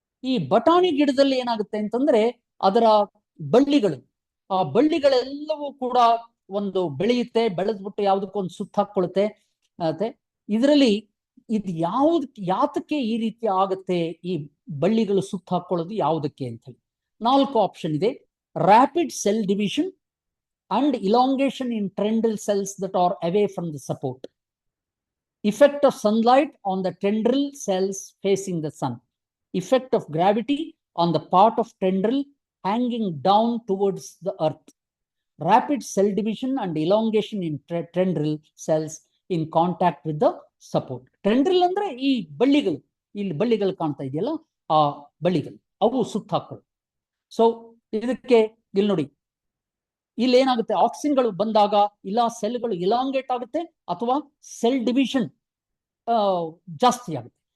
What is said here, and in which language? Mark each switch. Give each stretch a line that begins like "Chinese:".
Kannada: ಈ ಬಟಾಣಿ ಗಿಡದಲ್ಲಿ ಏನಾಗುತ್ತೆ ಅಂತಂದ್ರೆ ಅದರ ಬಳ್ಳಿಗಳು, ಆ ಬಳ್ಳಿಗಳೆಲ್ಲವೂ ಕೂಡ ಒಂದು ಬೆಳೆಯುತ್ತೆ, ಬೆಳೆದ್ಬಿಟ್ಟು ಯಾವುದಕ್ಕೊಂದು ಸುತ್ತ ಹಾಕೊಳ್ಳುತ್ತೆ. ಇದರಲ್ಲಿ ಇದು ಯಾತಕ್ಕೆ ಈ ರೀತಿ ಆಗುತ್ತೆ, ಈ ಬಳ್ಳಿಗಳು ಸುತ್ತ ಹಾಕೊಳ್ಳೋದು ಯಾವುದಕ್ಕೆ ಅಂತ ಹೇಳಿ 4 ಆಪ್ಷನ್ ಇದೆ.
English: Rapid cell division and elongation in tendril cells that are away from the support, effect of sunlight on the tendril cells facing the sun, effect of gravity on the part of tendril hanging down towards the earth, rapid cell division and elongation in tendril cells in contact with the support.
Kannada: Tendril ಅಂದ್ರೆ ಈ ಬಳ್ಳಿಗಳು, ಇಲ್ಲಿ ಬಳ್ಳಿಗಳು ಕಾಣ್ತಾ ಇದೆಯಲ್ಲ, ಆ ಬಳ್ಳಿಗಳು ಅವು ಸುತ್ತ ಹಾಕೊಳ್ಳು. ಸೊ ಇದಕ್ಕೆ ಇಲ್ಲಿ ನೋಡಿ, ಇಲ್ಲಿ ಏನಾಗುತ್ತೆ, ಆಕ್ಸಿನ್ಗಳು ಬಂದಾಗ ಇಲ್ಲ ಸೆಲ್ಗಳು ಇಲಾಂಗೇಟ್ ಆಗುತ್ತೆ ಅಥವಾ ಸೆಲ್ ಡಿವಿಷನ್ ಜಾಸ್ತಿ ಆಗುತ್ತೆ.